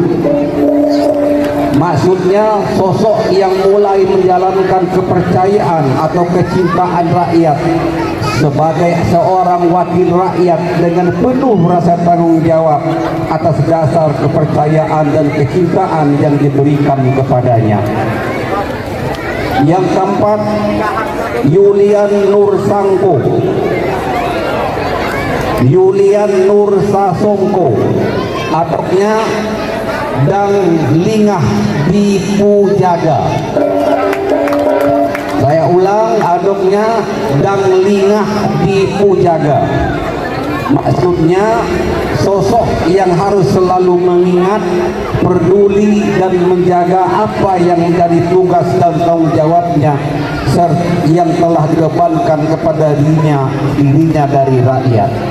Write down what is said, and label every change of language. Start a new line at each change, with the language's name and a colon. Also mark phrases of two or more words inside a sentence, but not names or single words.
Indonesian: Maksudnya sosok yang mulai menjalankan kepercayaan atau kecintaan rakyat sebagai seorang wakil rakyat dengan penuh rasa tanggung jawab atas dasar kepercayaan dan kecintaan yang diberikan kepadanya. Yang keempat, Yulian Nur Sangko, Yulian Nur Sasongko, adoknya Dang Lingah Dipujaga. Saya ulang, adoknya Dang Lingah Dipujaga. Maksudnya sosok yang harus selalu mengingat, peduli dan menjaga apa yang menjadi tugas dan tanggung jawabnya yang telah dibebankan kepada dirinya dari rakyat.